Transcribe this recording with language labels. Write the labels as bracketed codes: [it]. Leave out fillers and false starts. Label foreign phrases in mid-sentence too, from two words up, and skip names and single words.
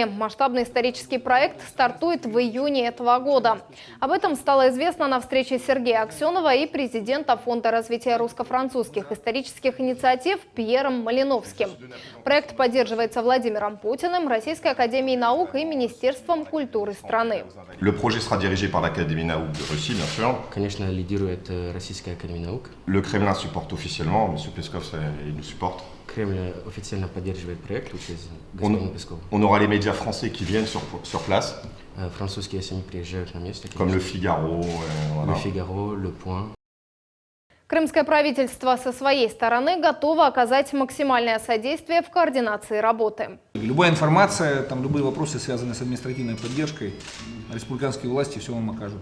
[ru] Масштабный исторический проект стартует в июне этого года. Об этом стало известно на встрече Сергея Аксенова и президента Фонда развития русско-французских исторических инициатив Пьером Малиновским. Проект поддерживается Владимиром Путиным, Российской академией наук и Министерством культуры страны. [fr] Le projet sera dirigé par l'Académie nаук de Russie, bien sûr. [ru] Конечно, лидирует Российская академия наук. [fr] Le Kremlin supporte officiellement, M. Peskov il nous supporte. [ru] Кремль официально поддерживает проект через господина Пескова. [fr] On aura les médias français qui viennent sur place. [ru] Французские СМИ приезжают на место. [fr] Comme Le Figaro. Le Figaro, Le Point. [ru] Крымское правительство со своей стороны готово оказать максимальное содействие в координации работы. Любая информация, там, любые вопросы, связанные с административной поддержкой, республиканские власти все вам окажут.